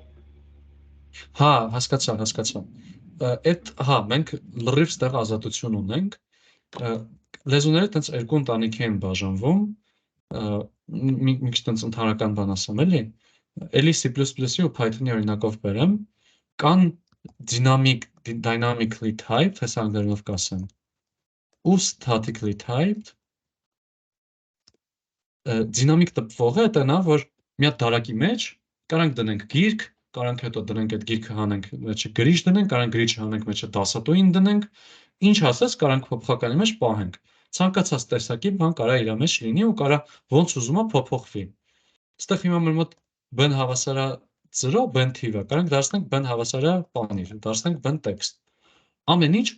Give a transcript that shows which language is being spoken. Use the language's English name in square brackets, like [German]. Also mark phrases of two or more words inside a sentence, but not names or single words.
[Armenian] Հա, հասկացա։ Այդ, հա, մենք լրիվ ստեղ ազատություն ունենք։ Լեզուները տենց երկու ընտանիքի են բաժանվում, մի քիչ տենց ընդհանրական բան ասեմ, էլի։ Էլի C++-ի ու Python-ի օրինակով բերեմ, կան [English] dynamically typed, [Armenian] հեսա անգլերենով կասեմ, ու [English] statically typed։ [Armenian] Դինամիկ տպվողը դա նա, որ մի հատ դարակի մեջ կարանք դնենք գիրք, կարանք հետո դնենք այդ գիրքը հանենք, մեջը գրիչ դնենք, կարանք գրիչը հանենք, մեջը դասատուին դնենք, ինչ ասես, կարանք փոփոխականի մեջ պահենք։ Ցանկացած տեսակի բան կարա իր մեջ լինի ու կարա ոնց ուզում է փոփոխվի։ Այստեղ հիմա մեր մոտ b-ն հավասար է 0, b-ն թիվ է, կարանք դարձնենք b-ն հավասար է բանիր, դարձնենք b-ն տեքստ։ Ամեն ինչ